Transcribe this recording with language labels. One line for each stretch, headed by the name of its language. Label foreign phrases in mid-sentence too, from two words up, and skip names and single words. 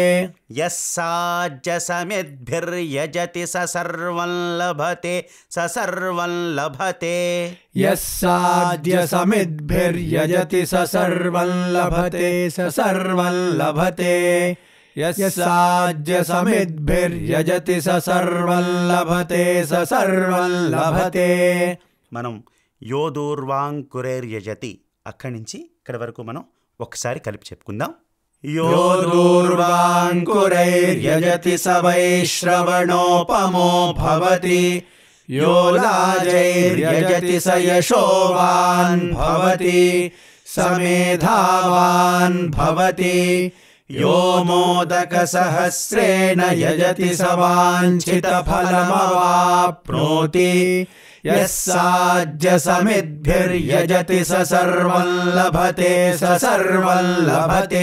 Sanskrit: यस्साज्यसमिद्भिर्यजति ससर्वं लभते ससर्वं लभते यस्साज्यसमिद्भिर्यजति ससर्वं लभते ससर्वं लभते यस्साज्यसमिद्भिर्यजति ससर्वं लभते ससर्वं लभते
Telugu: మనం యోదూర్వాంకురైర్యజతి అక్కడి నుంచి ఇక్కడ వరకు మనం ఒకసారి కలిపి చెప్పుకుందాం.
Sanskrit: योदूर्वाङ्कुरैर्यजति स वैश्रवणोपमो भवति यो लाजैर्यजति स यशोवान् भवति समेधावान् भवति यो मोदकसहस्रेण यजति स वाञ्छितफलमवाप्नोति यः साज्यसमिद्भिर्यजति स सर्वं लभते स सर्वं लभते।